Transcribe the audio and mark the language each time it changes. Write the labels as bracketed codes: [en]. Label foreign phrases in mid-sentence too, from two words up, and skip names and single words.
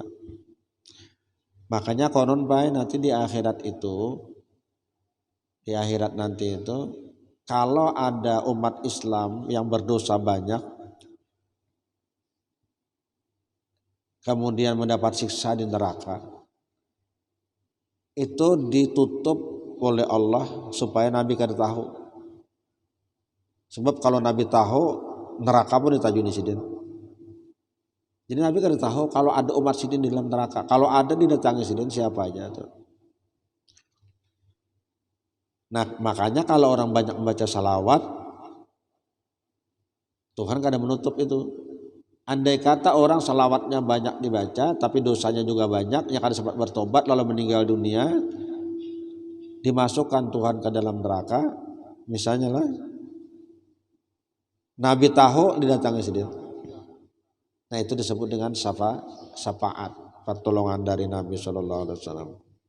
[id] Makanya konon baik nanti di akhirat nanti itu kalau ada umat Islam yang berdosa banyak kemudian mendapat siksa di neraka, itu ditutup oleh Allah supaya Nabi kada tahu. [bjn] Sebab kalau Nabi tahu, neraka pun ditajuni sidin. [id] Jadi Nabi kada tahu kalau ada umat sidin di dalam neraka. Kalau ada didatangi sidin siapa aja tuh. Nah, makanya kalau orang banyak membaca salawat, Tuhan kada menutup itu. Andai kata orang salawatnya banyak dibaca tapi dosanya juga banyak, yang kada sempat bertobat lalu meninggal dunia, dimasukkan Tuhan ke dalam neraka, misalnya lah Nabi tahu didatangi sedih. Nah itu disebut dengan syafaat, pertolongan dari Nabi SAW.